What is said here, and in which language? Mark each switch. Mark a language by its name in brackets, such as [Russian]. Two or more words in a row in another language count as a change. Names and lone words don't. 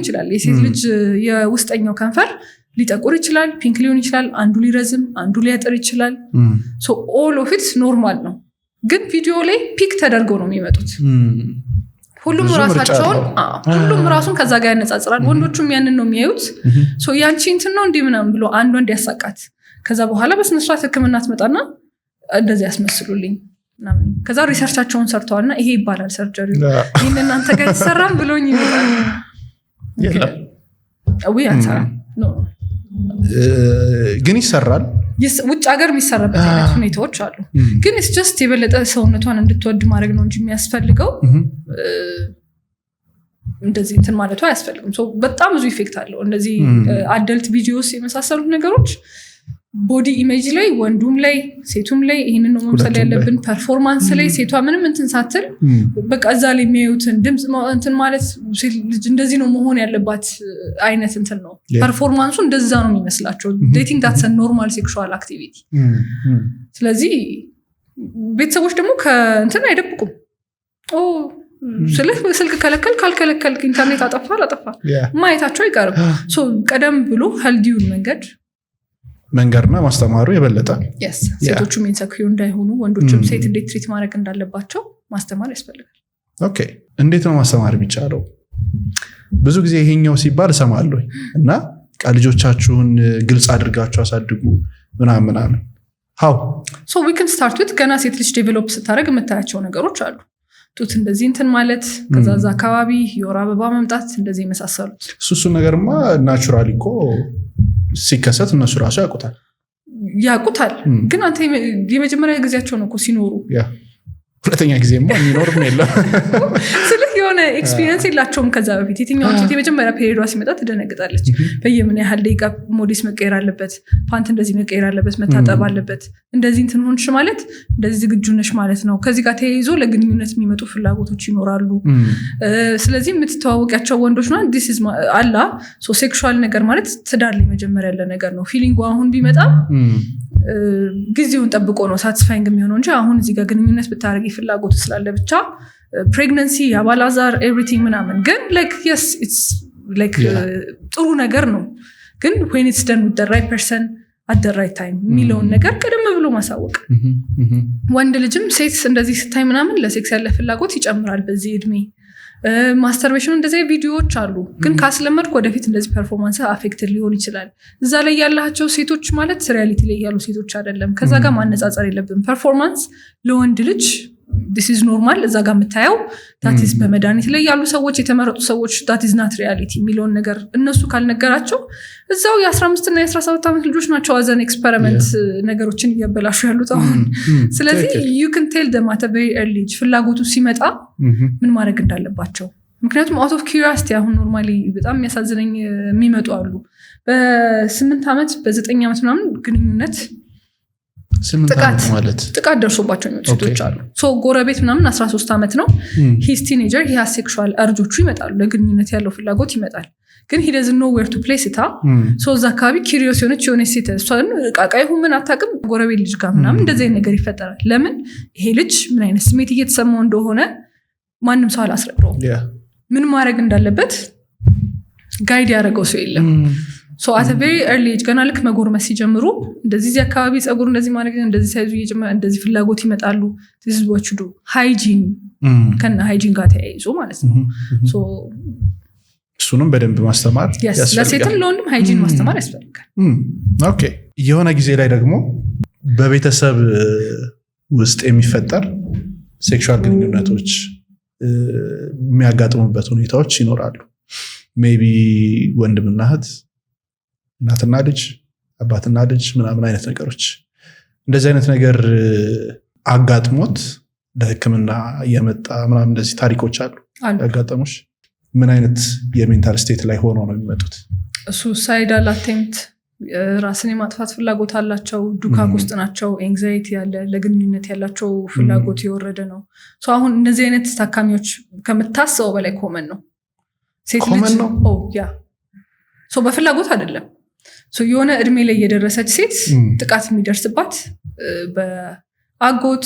[Amharic] ይችላል። የሴት ልጅ የውስጠኛው ከንፈር ሊጠቁር ይችላል፣ ፒንክ ሊሆን ይችላል፣ አንዱ ሊረዝም አንዱ ሊያጠር ይችላል። [English] so all of it normal [Amharic] ነው። ግን ቪዲዮ ላይ ፒክ ተደርገው ነው የሚመጡት። ሁሉም ራሱን ከዛ ጋር ያነጻጽራል። ወንዶቹም ያንን ነው የሚያዩት። ሶ ያንቺ እንትን ነው እንዲህ ምናምን ብሎ አንዱ እንዲያሳቃት ከዛ በኋላ በስነስርዓት ሕክምና ትመጣና እንደዚህ ያስመስሉልኝ ምናምን ከዛ ሪሰርቻቸውን ሰርተዋልና ይሄ ይባላል ሰርጀሪ ይሄን እናንተ ጋር ይሰራም ብሎኝ ይመጣል። ግን ይሰራል ውጭ ሀገር የሚሰራበት አይነት ሁኔታዎች አሉ። ግን [English] it's just [Amharic] የበለጠ ሰውነቷን እንድትወድ ማድረግ ነው እንጂ የሚያስፈልገው እንደዚህ እንትን ማለቱ አያስፈልግም። በጣም ብዙ ኢፌክት አለው። እንደዚህ [English] adult videos [Amharic] የመሳሰሉት ነገሮች [English] body image [Amharic] ላይ ወንዱም ላይ ሴቱም ላይ ይሄንን ነው መምሰል ያለብን። ፐርፎርማንስ ላይ ሴቷ ምንም እንትን ሳትል በቃ እዛ ላይ የሚያዩትን ድምጽ እንትን ማለት እንደዚህ ነው መሆን ያለባት አይነት እንትን ነው። ፐርፎርማንሱ እንደዛ ነው የሚመስላቸው። [English] they think that's a normal sexual activity። [Amharic] ስለዚህ ቤተሰቦች ደግሞ ከእንትን አይደብቁም። ስልክ ከለከል ካልከለከል ኢንተርኔት አጠፋ ማየታቸው አይቀርም። ቀደም ብሎ ሄልዲውን መንገድና ማስተማሩ የበለጠ ሴቶቹም ኢንሰክዩር እንዳይሆኑ ወንዶችም ሴት እንዴት ትሪት ማድረግ እንዳለባቸው ማስተማር ያስፈልጋል። ኦኬ እንዴት ነው ማስተማር የሚቻለው? ብዙ ጊዜ ይሄኛው ሲባል እሰማለሁ እና ልጆቻችሁን ግልጽ አድርጋችሁ አሳድጉ ምናምን how [English] so we can start with [Amharic] ገና ሴት ልጅ ዴቨሎፕ ስታደርግ የምታያቸው ነገሮች አሉ። ጡት እንደዚህ እንትን ማለት ከዛዛ አካባቢ የወር አበባ መምጣት እንደዚህ የመሳሰሉት እሱ ነገርማ ናቹራሊ እኮ ሲከሰት እነሱ ራሱ ያውቁታል። ግን አንተ የመጀመሪያ ጊዜያቸው ነው እኮ ሲኖሩ ሁለተኛ ጊዜማ የሚኖርም የለም ስለዚህ የሆነ ኤክስፒሪየንስ የላቸውም። ከዛ በፊት የትኛው ሴት የመጀመሪያ ፔሪዷ ሲመጣ ትደነግጣለች። በየምን ያህል ደቂቃ ሞዴስ መቀየር አለበት፣ ፓንት እንደዚህ መቀየር አለበት፣ መታጠብ አለበት፣ እንደዚህ እንትን ሆንሽ ማለት እንደዚህ ዝግጁ ነሽ ማለት ነው። ከዚህ ጋር ተያይዞ ለግንኙነት የሚመጡ ፍላጎቶች ይኖራሉ። ስለዚህ የምትተዋወቂያቸው ወንዶች ነው [English] this is [Amharic] አላ ሴክሹዋል ነገር ማለት ትዳር ላይ መጀመሪያ ያለ ነገር ነው። ፊሊንጉ አሁን ቢመጣ ጊዜውን ጠብቆ ነው ሳቲስፋይንግ የሚሆነው እንጂ አሁን እዚህ ጋር ግንኙነት ብታረጊ ፍላጎት ስላለ ብቻ ፕሬግናንሲ ያባላዛር ኤቭሪቲንግ ምናምን ግን [English] yes it's [Amharic] ጥሩ ነገር ነው። ግን [English] when it's done with the right person at the right time [Amharic] የሚለውን ነገር ቀደም ብሎ ማሳወቅ። ወንድ ልጅም ሴት እንደዚህ ስታይ ምናምን ለሴክስ ያለ ፍላጎት ይጨምራል በዚህ እድሜ። ማስተርቤሽን እንደዚህ ቪዲዮዎች አሉ። ግን ካስለመድኩ ወደፊት እንደዚህ ፐርፎርማንስ አፌክትድ ሊሆን ይችላል። እዛ ላይ ያላቸው ሴቶች ማለት ሪያሊቲ ላይ ያሉ ሴቶች አይደለም። ከዛ ጋር ማነጻጸር የለብን። ፐርፎርማንስ ለወንድ ልጅ [English] this is normal [Amharic] እዛ ጋር የምታየው [English] that is [Amharic] በመድኃኒት ላይ ያሉ ሰዎች የተመረጡ ሰዎች [English] that is not reality [Amharic] የሚለውን ነገር እነሱ ካልነገራቸው እዛው የ15 እና የ17 ዓመት ልጆች ናቸው አዘን ኤክስፐሪመንት ነገሮችን እያበላሹ ያሉት አሁን። ስለዚህ [English] you can tell them at a very early age [Amharic] ፍላጎቱ ሲመጣ ምን ማድረግ እንዳለባቸው። ምክንያቱም [English] out of curiosity [Amharic] አሁን ኖርማሊ በጣም የሚያሳዝነኝ የሚመጡ አሉ በ8 ዓመት በ9 ዓመት ምናምን ግንኙነት ጥቃት ደርሶባቸው የሚመጡ ሴቶች አሉ። ጎረቤት ምናምን 13 ዓመት ነው [English] he's teenager he has sexual urges [Amharic] ይመጣሉ። ለግንኙነት ያለው ፍላጎት ይመጣል። ግን [English] he doesn't know where to place it [Amharic] እዛ አካባቢ curious የሆነ ሴት እሷን ቃቃይ ምን አታውቅም ጎረቤት ልጅ ጋር ምናምን እንደዚህ ነገር ይፈጠራል። ለምን ይሄ ልጅ ምን አይነት ስሜት እየተሰማው እንደሆነ ማንም ሰው አላስረዳውም። ምን ማድረግ እንዳለበት ጋይድ ያደረገው ሰው የለም። [English] at a very early age [Amharic] ገና ልክ መጎርመስ ሲጀምሩ እንደዚህ አካባቢ ጸጉር እንደዚህ ማድረግ እንደዚህ ሳይዙ እየጀመረ እንደዚህ ፍላጎት ይመጣሉ። [English] this is what you do hygiene [Amharic] ከና hygiene ጋር ተያይዞ ማለት ነው። እሱንም በደንብ ማስተማር ያስፈልጋል። ለሴትም ለወንድም hygiene ማስተማር ያስፈልጋል። ኦኬ የሆነ ጊዜ ላይ ደግሞ በቤተሰብ ውስጥ የሚፈጠር ሴክሹዋል ግንኙነቶች የሚያጋጥሙበት ሁኔታዎች ይኖራሉ። ሜቢ ወንድምና እህት እናትና ልጅ አባትና ልጅ ምናምን አይነት ነገሮች እንደዚህ አይነት ነገር አጋጥሞት ለሕክምና የመጣ ምናምን እንደዚህ ታሪኮች አሉ ያጋጠሙሽ? ምን አይነት የሜንታል ስቴት ላይ ሆኖ ነው የሚመጡት? [English] suicidal attempt [Amharic] ራስን የማጥፋት ፍላጎት አላቸው ዱካክ ውስጥ ናቸው ኤንግዛይቲ ያለ ለግንኙነት ያላቸው ፍላጎት የወረደ ነው ሶ አሁን እነዚህ አይነት ታካሚዎች ከምታስበው በላይ ኮመን ነው ሴት ልጅ ያ ሶ በፍላጎት አይደለም ሶ የሆነ እድሜ ላይ የደረሰች ሴት ጥቃት የሚደርስባት በአጎት